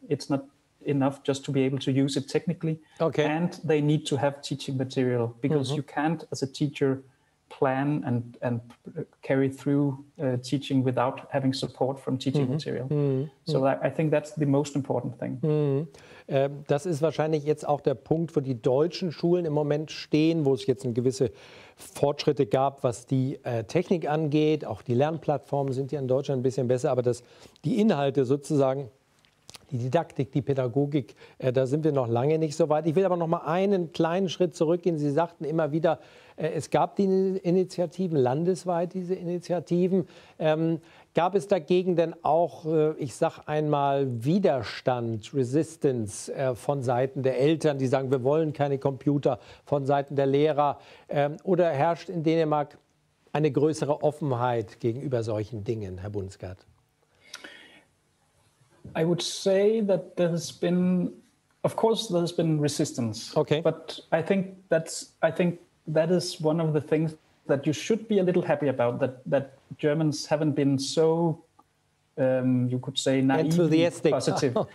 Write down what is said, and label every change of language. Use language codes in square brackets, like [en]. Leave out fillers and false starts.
[en] It's not enough just to be able to use it technically. Okay. And they need to have teaching material, because you can't, as a teacher, plan and carry through teaching without having support from teaching material. So I think that's the most important thing. [de] Das ist wahrscheinlich jetzt auch der Punkt, wo die deutschen Schulen im Moment stehen, wo es jetzt eine gewisse Fortschritte gab, was die Technik angeht. Auch die Lernplattformen sind ja in Deutschland ein bisschen besser, aber die Inhalte sozusagen, die Didaktik, die Pädagogik, da sind wir noch lange nicht so weit. Ich will aber noch mal einen kleinen Schritt zurückgehen. Sie sagten immer wieder, es gab die Initiativen, landesweit diese Initiativen. Gab es dagegen denn auch, ich sage einmal, Widerstand, Resistance von Seiten der Eltern, die sagen, wir wollen keine Computer, von Seiten der Lehrer? Oder herrscht in Dänemark eine größere Offenheit gegenüber solchen Dingen, Herr Bundsgaard? [en] I would say that there has been, of course, there has been resistance. Okay. But I think that is one of the things that you should be a little happy about, that Germans haven't been so, you could say, naively positive.